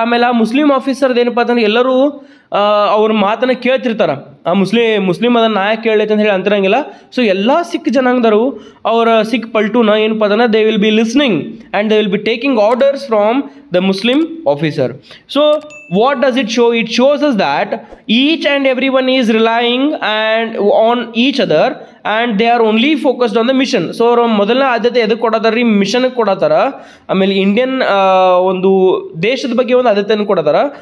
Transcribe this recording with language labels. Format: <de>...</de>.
<kn>ಆಮೇಲೆ ಆ ಮುಸ್ಲಿಂ ಆಫೀಸರ್ದು ಏನಪ್ಪ ಅಂತಂದ್ರೆ ಎಲ್ಲರೂ ಅವ್ರ ಮಾತನ್ನ ಕೇಳ್ತಿರ್ತಾರೆ. ಆ ಮುಸ್ಲಿಂ ಅದನ್ನ ನಾಯಕ ಕೇಳೈತೆ ಅಂತ ಹೇಳಿ ಅಂತಿರಂಗಿಲ್ಲ. ಸೊ ಎಲ್ಲ ಸಿಖ್ ಜನಾಂಗದವರು ಅವರ ಸಿಖ್ ಪಲ್ಟೂನ ಏನಪ್ಪ ಅಂತಂದ್ರೆ</kn> <en>They will be listening and they will be taking orders from the Muslim officer. So what does it show? It shows us that each and everyone is relying on each other and they are only focused on the mission.</en> <kn>So ಮೊದಲನೇ ಆದ್ಯತೆ ಎದಕ್ಕೆ ಕೊಡತಾರ ರೀ? Mission ಕೊಡತಾರ. ಆಮೇಲೆ Indian ಒಂದು ದೇಶದ ಬಗ್ಗೆ ಒಂದು ಆದ್ಯತೆಯನ್ನು ಕೊಡತಾರ.</kn>